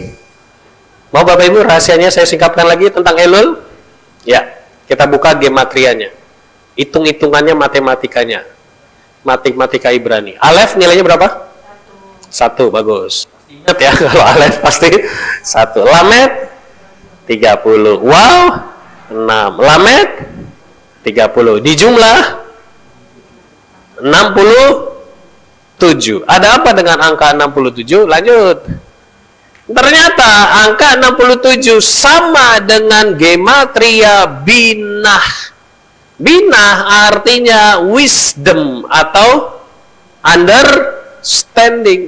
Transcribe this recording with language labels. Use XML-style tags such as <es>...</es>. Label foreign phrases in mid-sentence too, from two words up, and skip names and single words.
<id>Mau Bapak Ibu rahasianya saya singkapkan lagi tentang Elul? Ya, kita buka gematrianya. Hitung-hitungannya, matematikanya. Matematika Ibrani. Alef nilainya berapa? 1, bagus. Ingat ya, kalau Alef pasti 1. Lamed 30. Wow, 6. Lamed 30. Di jumlah 67. Ada apa dengan angka 67? Lanjut. Ternyata angka 67 sama dengan gematria binah. Binah artinya wisdom atau understanding.</id>